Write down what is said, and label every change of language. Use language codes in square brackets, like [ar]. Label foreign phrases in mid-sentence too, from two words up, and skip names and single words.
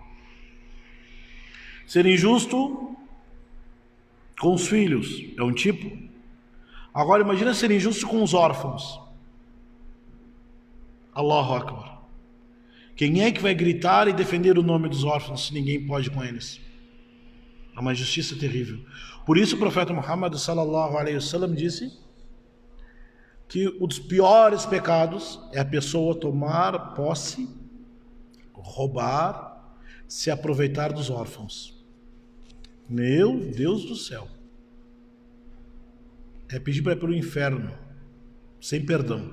[pt] Ser injusto com os filhos é um tipo. Agora imagina ser injusto com os órfãos. [ar] الله أكبر. [pt] Quem é que vai gritar e defender o nome dos órfãos se ninguém pode com eles? É uma injustiça terrível. Por isso o profeta Muhammad [ar] صلى الله عليه وسلم [pt] disse que um dos piores pecados é a pessoa tomar posse, roubar, se aproveitar dos órfãos. Meu Deus do céu. É pedir para ir para o inferno, sem perdão.